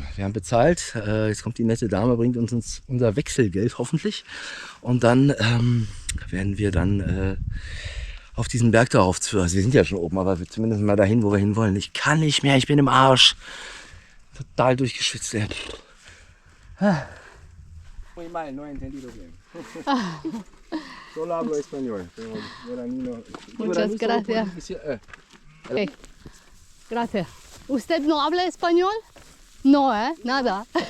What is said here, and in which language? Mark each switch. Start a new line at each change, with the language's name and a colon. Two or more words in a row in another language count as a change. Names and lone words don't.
German: Wir haben bezahlt. Jetzt kommt die nette Dame, bringt uns unser Wechselgeld hoffentlich. Und dann werden wir dann auf diesen Berg darauf zu. Also wir sind ja schon oben, aber zumindest mal dahin, wo wir hin wollen. Ich kann nicht mehr, ich bin im Arsch. Total durchgeschwitzt.
Spanish: Muy mal, no he entendido bien. Solo hablo español. Muchas gracias. Okay. Gracias. ¿Usted no habla español? No, nada.